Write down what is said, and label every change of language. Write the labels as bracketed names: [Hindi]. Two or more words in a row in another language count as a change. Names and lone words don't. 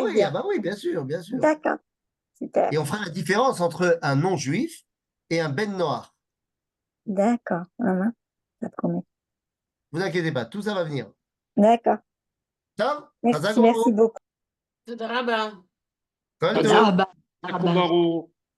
[French] oui, bien. bien sûr, bien sûr. D'accord, super. Et on fera la différence entre un non-juif et un ben noir. D'accord, voilà, ça promet. Vous inquiétez pas, tout ça va venir. D'accord. [Hebrew] טוב, [French] Merci, [Hebrew] חזק [French] merci [Hebrew] וברוך. [French] beaucoup. [Hebrew] תודה רבה. כל תודה טוב. רבה. Jacob Barou.